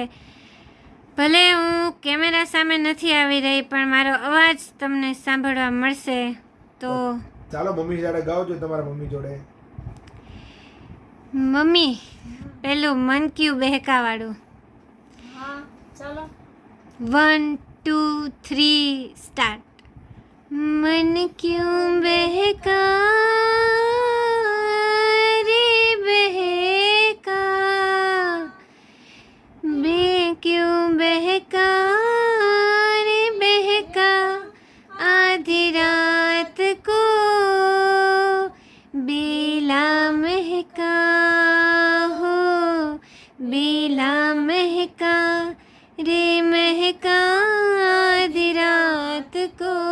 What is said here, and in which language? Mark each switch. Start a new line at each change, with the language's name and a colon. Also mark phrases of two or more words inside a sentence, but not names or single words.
Gujarati: ભલે હું કેમેરા સામે નથી આવી રહી પણ મારો અવાજ તમને સાંભળવા મળશે. તો ચાલો મમ્મી જોડે ગાઓ છો તમારા મમ્મી જોડે. મમ્મી પેલું મન ક્યું બહેકાવાળું. હા, ચાલો.
English: 1 2 3 स्टार्ट.
Hindi: मन क्यों बहका रे बहका मैं क्यों बहका रे बहका आधी रात को बेला महका हो बेला महका रे महका आधी रात को